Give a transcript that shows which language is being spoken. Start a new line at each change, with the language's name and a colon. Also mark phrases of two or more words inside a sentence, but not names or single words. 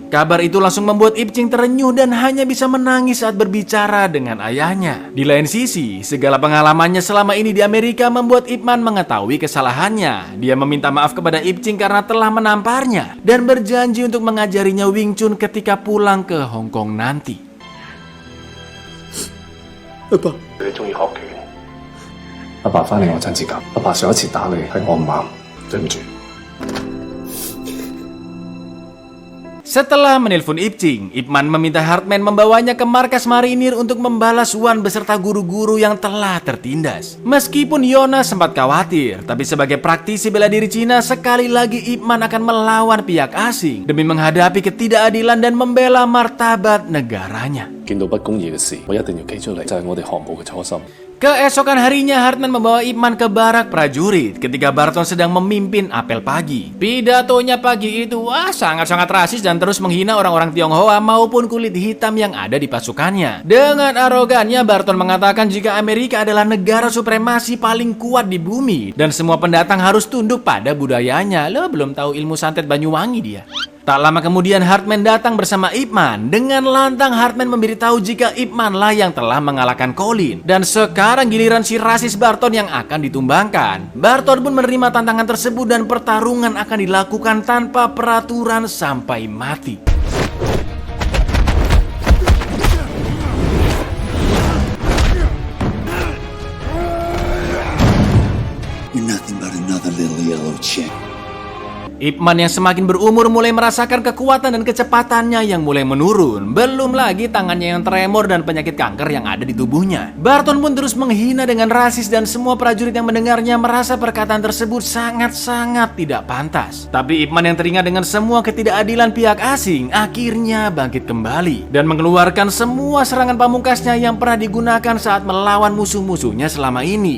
Indonesian: Kabar itu langsung membuat Ip Ching terenyuh dan hanya bisa menangis saat berbicara dengan ayahnya. Di lain sisi, segala pengalamannya selama ini di Amerika membuat Ip Man mengetahui kesalahannya. Dia meminta maaf kepada Ip Ching karena telah menamparnya dan berjanji untuk mengajarinya Wing Chun ketika pulang ke Hong Kong nanti.
Cantonese: 你中意學拳？阿爸翻嚟我親切㗎。阿爸上一次打你係我唔啱，對唔住。
Indonesian: Setelah menelpon Ip Ching, Ip Man meminta Hartman membawanya ke markas marinir untuk membalas Wan beserta guru-guru yang telah tertindas. Meskipun Yona sempat khawatir, tapi sebagai praktisi bela diri Cina, sekali lagi Ip Man akan melawan pihak asing demi menghadapi ketidakadilan dan membela martabat negaranya.
Cantonese: 見到不公義嘅事，我一定要企出嚟，就係我哋航母嘅初心。
Indonesian: Keesokan harinya, Hartman membawa Ip Man ke barak prajurit ketika Barton sedang memimpin apel pagi. Pidatonya pagi itu sangat-sangat rasis dan terus menghina orang-orang Tionghoa maupun kulit hitam yang ada di pasukannya. Dengan arogannya, Barton mengatakan jika Amerika adalah negara supremasi paling kuat di bumi dan semua pendatang harus tunduk pada budayanya. Lo belum tahu ilmu santet Banyuwangi dia. Tak lama kemudian Hartman datang bersama Ip Man. Dengan lantang Hartman memberitahu jika Ip Man lah yang telah mengalahkan Colin. Dan sekarang giliran si rasis Barton yang akan ditumbangkan. Barton pun menerima tantangan tersebut dan pertarungan akan dilakukan tanpa peraturan sampai mati.
English: You're nothing but another little yellow chick.
Indonesian: Ip Man yang semakin berumur mulai merasakan kekuatan dan kecepatannya yang mulai menurun. Belum lagi tangannya yang tremor dan penyakit kanker yang ada di tubuhnya. Barton pun terus menghina dengan rasis dan semua prajurit yang mendengarnya merasa perkataan tersebut sangat-sangat tidak pantas. Tapi Ip Man yang teringat dengan semua ketidakadilan pihak asing akhirnya bangkit kembali dan mengeluarkan semua serangan pamungkasnya yang pernah digunakan saat melawan musuh-musuhnya selama ini.